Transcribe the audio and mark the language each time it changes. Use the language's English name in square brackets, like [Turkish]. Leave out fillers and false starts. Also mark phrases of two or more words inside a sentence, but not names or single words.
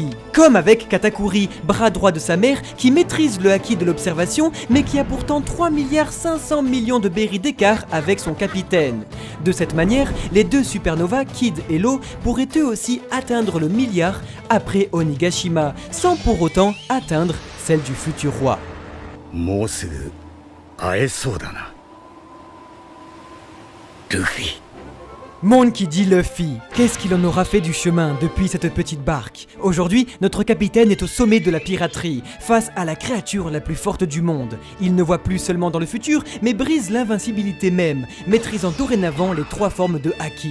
[French] Comme avec Katakuri, bras droit de sa mère, qui maîtrise le haki de l'observation, mais qui a pourtant 3,5 milliards de berries d'écart avec son capitaine. De cette manière, les deux supernovas, Kid et Law, pourraient eux aussi atteindre le milliard après Onigashima, sans pour autant atteindre celle du futur roi. [Japanese] もうすぐ会えそうだなルフィ。 [French] Monde qui dit Luffy, qu'est-ce qu'il en aura fait du chemin depuis cette petite barque? Aujourd'hui, notre capitaine est au sommet de la piraterie, face à la créature la plus forte du monde. Il ne voit plus seulement dans le futur, mais brise l'invincibilité même, maîtrisant dorénavant les 3 formes de Haki.